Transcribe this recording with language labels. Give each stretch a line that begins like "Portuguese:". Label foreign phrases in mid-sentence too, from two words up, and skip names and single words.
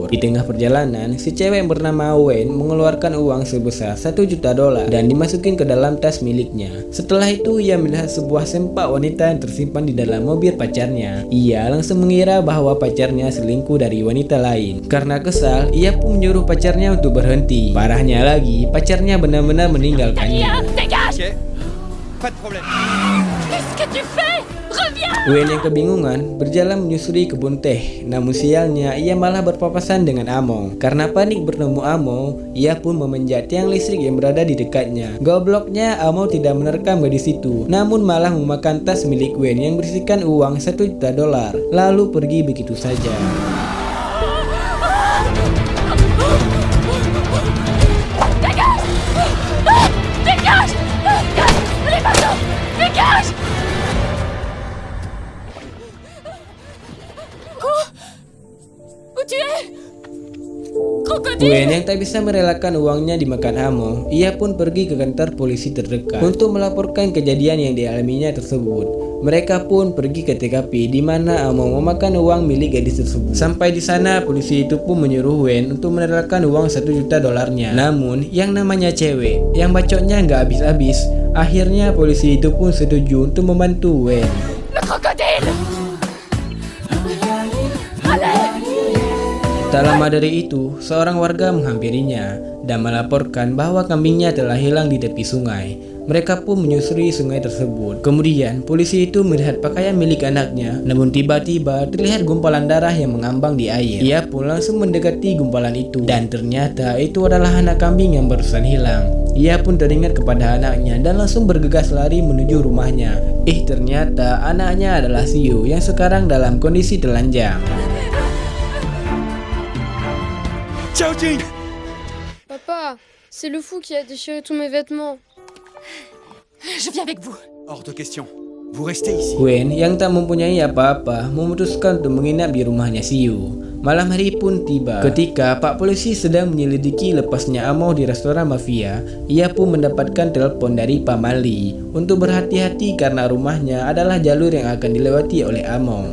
Indonesian: Di tengah perjalanan, si cewek yang bernama Wen mengeluarkan uang sebesar 1 juta dolar dan dimasukin ke dalam tas miliknya. Setelah itu, ia melihat sebuah sempak wanita yang tersimpan di dalam mobil pacarnya. Ia langsung mengira bahwa pacarnya selingkuh dari wanita lain. Karena kesal, ia pun menyuruh pacarnya untuk berhenti. Parahnya lagi, pacarnya benar-benar meninggalkannya.
French: Ok. Pas de problème. Qu'est-ce que tu fais? Reviens!
Indonesian: Wen yang kebingungan berjalan menyusuri kebun teh. Namun sialnya ia malah berpapasan dengan Among. Karena panik bertemu Among, ia pun memanjat tiang listrik yang berada di dekatnya. Gobloknya, Among tidak menerkam gadis itu, namun malah memakan tas milik Wen yang berisikan uang 1 juta dolar, lalu pergi begitu saja.
French: Dégage! Dégage! Les bateaux! Dégage! Où tu es? Crocodile!
Indonesian: Wen yang tak bisa merelakan uangnya dimakan Among, ia pun pergi ke kantor polisi terdekat untuk melaporkan kejadian yang dialaminya tersebut. Mereka pun pergi ke TKP di mana Among memakan uang milik gadis tersebut. Sampai di sana, polisi itu pun menyuruh Wen untuk merelakan uang 1 juta dolarnya. Namun, yang namanya cewek, yang bacotnya nggak habis-habis, akhirnya polisi itu pun setuju untuk membantu Wen.
French: Le crocodile! Allez!
Indonesian: Tak lama dari itu, seorang warga menghampirinya dan melaporkan bahwa kambingnya telah hilang di tepi sungai. Mereka pun menyusuri sungai tersebut. Kemudian, polisi itu melihat pakaian milik anaknya, namun tiba-tiba terlihat gumpalan darah yang mengambang di air. Ia pun langsung mendekati gumpalan itu, dan ternyata itu adalah anak kambing yang barusan hilang. Ia pun teringat kepada anaknya dan langsung bergegas lari menuju rumahnya. Ternyata anaknya adalah Siu yang sekarang dalam kondisi telanjang.
French: Ciao, Jing. Papa, c'est le fou qui a déchiré tous mes vêtements. Je viens avec vous. Hors de question. Vous restez ici.
Indonesian: Wen yang tak mempunyai apa-apa memutuskan untuk menginap di rumahnya Siu. Malam hari pun tiba. Ketika Pak Polisi sedang menyelidiki lepasnya Amo di restoran mafia, ia pun mendapatkan telepon dari Pak Mali untuk berhati-hati karena rumahnya adalah jalur yang akan dilewati oleh Amo.